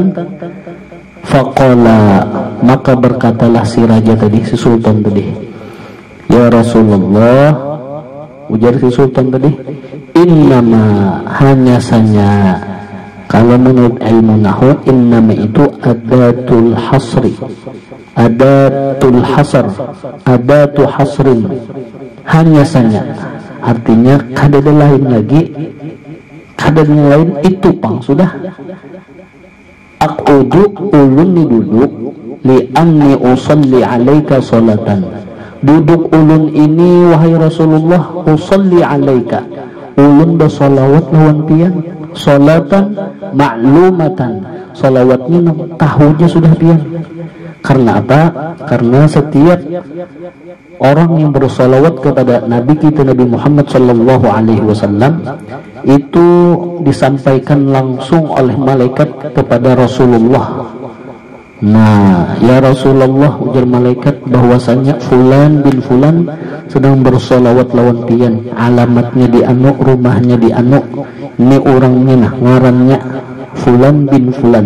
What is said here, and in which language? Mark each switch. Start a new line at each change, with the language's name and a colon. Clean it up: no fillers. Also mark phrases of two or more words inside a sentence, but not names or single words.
Banjar: Faqala, maka berkatalah si raja tadi, si sultan tadi,
Arabic: يا رسول الله,
Banjar: ujar si sultan tadi, innama, hanya saja, kalau menurut ilmu nahwu, innama itu
Arabic: أداة الحصر، أداة الحصر، أداة حصر,
Banjar: hanya saja, artinya kada ada lain lagi, kada yang lain, itu pang sudah. Aqudu, ulun ni duduk,
Arabic: لأني أصلي عليك صلاة,
Banjar: duduk ulun ini wahai Rasulullah,
Arabic: أصلي عليك,
Banjar: ulun bersolawat lawan pian,
Arabic: صلاة معلومة,
Banjar: salawatnya tahunya sudah pian.
Indonesian: Karena apa? Karena setiap orang yang bersolawat kepada Nabi kita Nabi Muhammad
Arabic: صلى الله عليه وسلم
Indonesian: itu disampaikan langsung oleh malaikat kepada Rasulullah.
Banjar: Nah,
Arabic: يا رسول الله,
Banjar: ujar malaikat bahwasanya
Arabic: فلان بن فلان
Banjar: sedang bersolawat lawan pian, alamatnya di anu, rumahnya di anu, ini orangnya nah ngarannya
Arabic: فلان بن فلان.